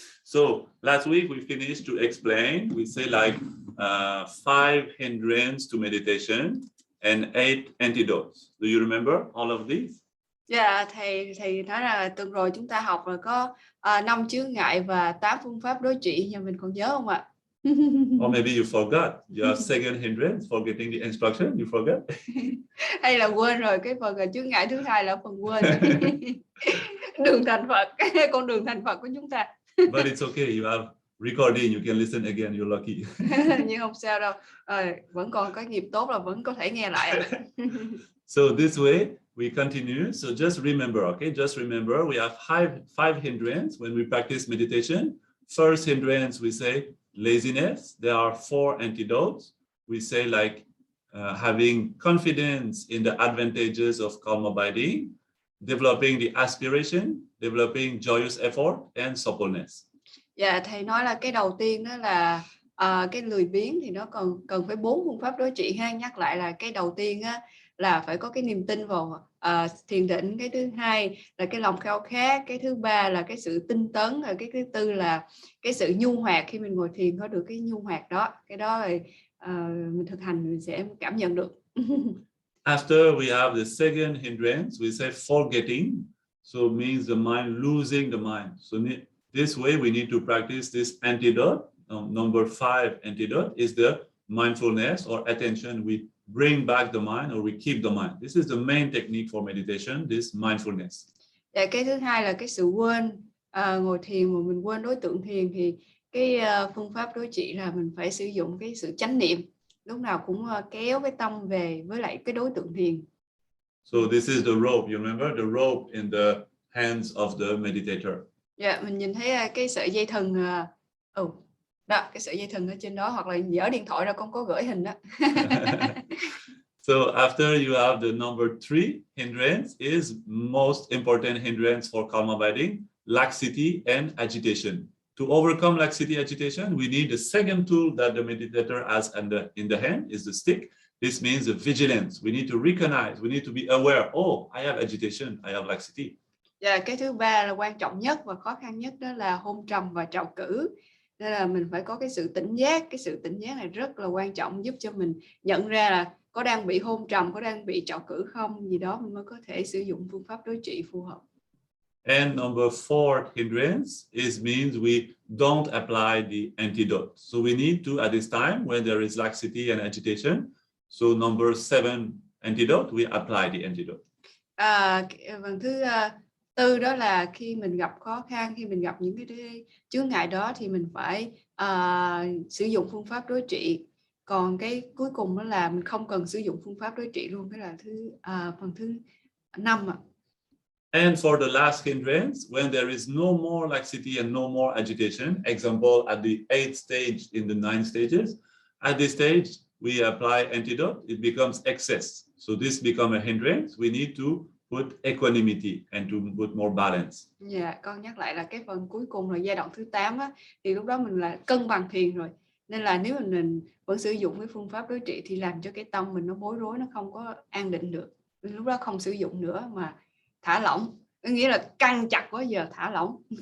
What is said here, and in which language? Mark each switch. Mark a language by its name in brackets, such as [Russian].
[English] So last week we finished to explain. We say like 5 hindrance to meditation and 8 antidotes. Do you remember all of these? [Vietnamese] Dạ, thầy nói là tuần rồi chúng ta học rồi có 5 chướng ngại và 8 phương pháp đối trị, nhà mình còn nhớ không ạ? [English] Or maybe you forgot. You have second hindrance, forgetting the instruction. You forgot. [Vietnamese] Hay là quên rồi cái phần chướng ngại thứ hai là phần quên. Đường thành Phật, con đường thành Phật của chúng ta. [English] But it's okay. You have recording. You can listen again. You're lucky. [Vietnamese] Nhưng không sao đâu. Vẫn còn có nghiệp tốt là vẫn có thể nghe lại. [English] So this way we continue. So just remember, okay? Just remember we have five hindrance when we practice meditation. First hindrance we say laziness. There are 4 antidotes. We say like having confidence in the advantages of calm abiding, developing the aspiration, developing joyous effort, and suppleness. [Vietnamese] Dạ, thầy nói là cái đầu tiên đó là cái lười biếng thì nó cần phải 4 phương pháp đối trị ha. Nhắc lại là cái đầu tiên á, là phải có cái niềm tin vào thiền định, cái thứ hai là cái lòng khao khát, cái thứ ba là cái sự tinh tấn, rồi cái thứ tư là cái sự nhu hoạt. Khi mình ngồi thiền có được cái nhu hoạt đó, cái đó là mình thực hành mình sẽ cảm nhận được. [English] After we have the second hindrance, we say forgetting. So it means the mind losing the mind. So this way we need to practice this antidote. Number 5 antidote is the mindfulness or attention. We bring back the mind or we keep the mind. This is the main technique for meditation, this mindfulness. [Vietnamese] Dạ, cái thứ hai là cái sự quên. Ngồi thiền mà mình quên đối tượng thiền thì cái phương pháp đối trị là mình phải sử dụng cái sự chánh niệm. Lúc nào cũng kéo cái tâm về với lại cái đối tượng thiền. [English] So this is the rope. You remember the rope in the hands of the meditator. [Vietnamese] Dạ, mình nhìn thấy cái sợi dây thừng. Đó, cái sợi dây thừng ở trên đó, hoặc là dở điện thoại ra con có gửi hình đó. [English] So after you have the number 3 hindrance is most important hindrance for calm abiding, laxity and agitation. To overcome laxity agitation, we need the second tool that the meditator has in the hand is the stick. This means the vigilance. We need to recognize, we need to be aware. Oh, I have agitation, I have laxity. [Vietnamese] Dạ, cái thứ ba là quan trọng nhất và khó khăn nhất, đó là hôn trầm và trào cử. Nên là mình phải có cái sự tỉnh giác. Cái sự tỉnh giác này rất là quan trọng, giúp cho mình nhận ra là có đang bị hôn trầm, có đang bị trào cử không, gì đó mình mới có thể sử dụng phương pháp đối trị phù hợp. [English] And number 4 hindrance means we don't apply the antidote. So we need to, at this time, when there is laxity and agitation, so number 7 antidote, we apply the antidote. [Vietnamese] Phần thứ tư đó là khi mình gặp khó khăn, khi mình gặp những cái chướng ngại đó thì mình phải sử dụng phương pháp đối trị. Còn cái cuối cùng đó là mình không cần sử dụng phương pháp đối trị luôn. Cái là phần thứ 5 ạ. [English] And for the last hindrance, when there is no more laxity and no more agitation, example at the 8th stage in the 9 stages, at this stage we apply antidote, it becomes excess. So this becomes a hindrance. We need to put equanimity and to put more balance. [Vietnamese] Dạ, con nhắc lại là cái phần cuối cùng là giai đoạn thứ 8 á, thì lúc đó mình là cân bằng thiền rồi. Nên là nếu mình vẫn sử dụng cái phương pháp đối trị thì làm cho cái tâm mình nó bối rối, nó không có an định được. Lúc đó không sử dụng nữa mà thả lỏng, nghĩa là căng chặt quá giờ thả lỏng.